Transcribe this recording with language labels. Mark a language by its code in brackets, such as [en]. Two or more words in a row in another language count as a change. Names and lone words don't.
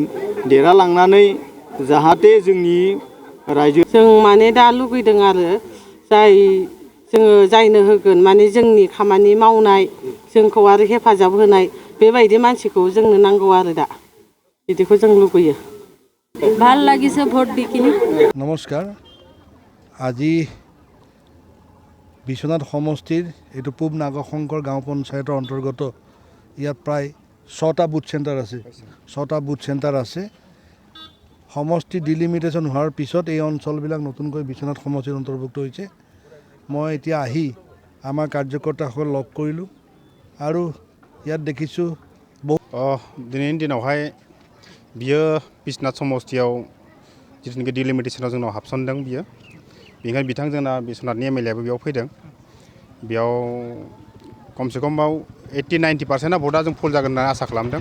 [brx] देरहालांनानै जाहाथे जोंनि रायजो जों माने दा लुगैदों आरो जोङो जायनो होगोन माने जोंनि खामानि मावनाय जोंखौ आरो हेफाजाब होनाय बेबायदि मानसिखौ जोंनो नांगौ आरो दा बिदिखौ जों लुगैयो। [as] ভাল লাগিছে ভোট দি কিনি। নমস্কাৰ। আজি বিশ্বনাথ সমষ্টিৰ এইটো পূব নাগশংকৰ গাঁও পঞ্চায়তৰ অন্তৰ্গত ইয়াত প্ৰায় 6টা বুথ চেণ্টাৰ আছে। 6টা বুথ চেণ্টাৰ আছে। সমষ্টি ডিলিমিটেশ্যন হোৱাৰ পিছত এই অঞ্চলবিলাক নতুনকৈ বিশ্বনাথ সমষ্টিৰ অন্তৰ্ভুক্ত হৈছে। মই এতিয়া আহি আমাৰ কাৰ্যকৰ্তাসকল লগ কৰিলোঁ আৰু ইয়াত দেখিছোঁ [brx] दिनैनि दिनावहाय बियो बिश्वनाथ समष्टियाव जिथुनिखि डिलिमिटेसनाव जोंनाव हाबसनदों बियो बेनिखायनो बिथां जोंना बिश्वनाथनि एमएलएआबो बेयाव फैदों। बेयाव खमसे खम 80-90% भटआ जों फुल जागोन होनना आसा खालामदों।